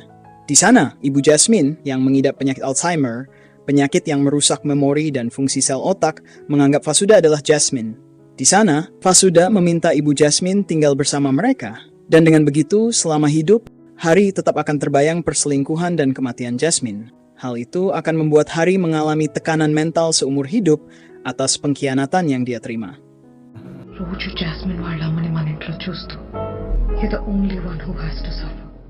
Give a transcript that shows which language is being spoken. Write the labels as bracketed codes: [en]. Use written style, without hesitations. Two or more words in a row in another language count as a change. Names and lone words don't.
[id] Di sana, ibu Jasmine yang mengidap penyakit Alzheimer, penyakit yang merusak memori dan fungsi sel otak, menganggap Fasuda adalah Jasmine. Di sana, Fasuda meminta ibu Jasmine tinggal bersama mereka. Dan dengan begitu, selama hidup, Hari tetap akan terbayang perselingkuhan dan kematian Jasmine. Hal itu akan membuat Hari mengalami tekanan mental seumur hidup atas pengkhianatan yang dia terima. [te] రోజు జాస్మిన్ వాళ్ళ అమ్మని మన ఇంట్లో చూస్తూ [en] you're the only one who has to suffer.